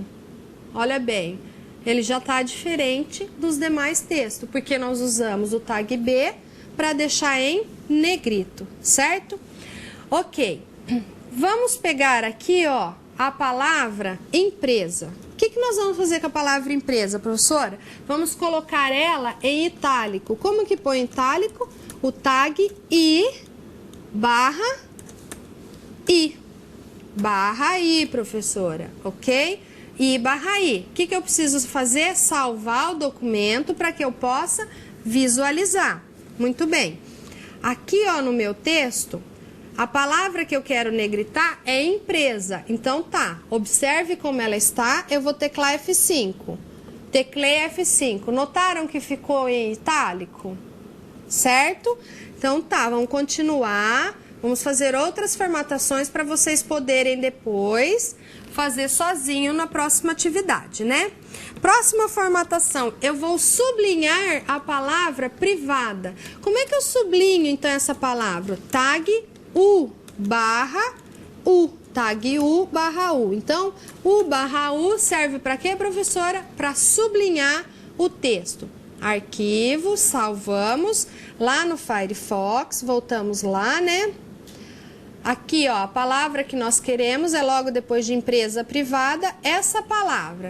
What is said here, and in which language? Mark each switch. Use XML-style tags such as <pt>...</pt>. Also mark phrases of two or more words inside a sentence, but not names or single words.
<pt>Olha bem, ele já está diferente dos demais textos, porque nós usamos o tag B para deixar em negrito, certo? Ok, vamos pegar aqui, ó, a palavra empresa. O que nós vamos fazer com a palavra empresa, professora? Vamos colocar ela em itálico. Como que põe em itálico? O tag I barra I. Barra I, professora, ok? I barra I. O que eu preciso fazer? Salvar o documento para que eu possa visualizar. Muito bem. Aqui, ó, no meu texto, a palavra que eu quero negritar é empresa. Então, tá. Observe como ela está. Eu vou teclar F5. Teclei F5. Notaram que ficou em itálico? Certo? Então, tá. Vamos continuar. Vamos fazer outras formatações para vocês poderem depois fazer sozinho na próxima atividade, né? Próxima formatação, eu vou sublinhar a palavra privada. Como é que eu sublinho, então, essa palavra? Tag U barra U. Tag U barra U. Então, U barra U serve para quê, professora? Para sublinhar o texto. Arquivo, salvamos. Lá no Firefox, voltamos lá, né? Aqui, ó, a palavra que nós queremos é logo depois de empresa privada, essa palavra.</pt>